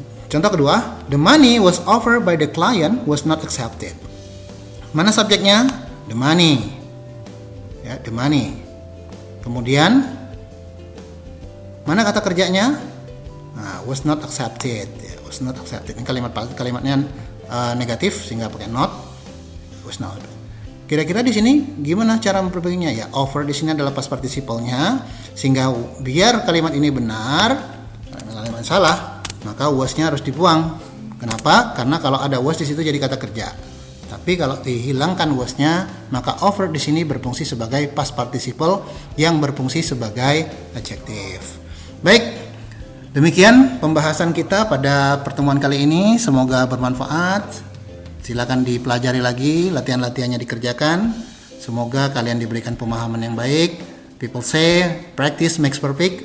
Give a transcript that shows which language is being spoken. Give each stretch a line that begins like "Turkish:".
Indonesian: Contoh kedua,
English: the money was offered by the client was not accepted.
Indonesian: Mana subjeknya?
English: The money. Ya, the money.
Indonesian: Kemudian mana kata kerjanya?
English: Nah, was not accepted. Ya, was not accepted.
Indonesian: Ini kalimatnya negatif sehingga pakai
English: not. Was not.
Indonesian: Kira-kira di sini gimana cara memperbaikinya? Ya, offer di sini adalah past participle-nya sehingga biar kalimat ini benar, kalimat salah, maka was-nya harus dibuang. Kenapa? Karena kalau ada was di situ jadi kata kerja. Tapi kalau dihilangkan was-nya, maka offer di sini berfungsi sebagai past participle yang berfungsi sebagai adjektif. Baik, demikian pembahasan kita pada pertemuan kali ini. Semoga bermanfaat. Silakan dipelajari lagi, latihan-latihannya dikerjakan. Semoga kalian diberikan pemahaman yang baik.
English: People say practice makes perfect.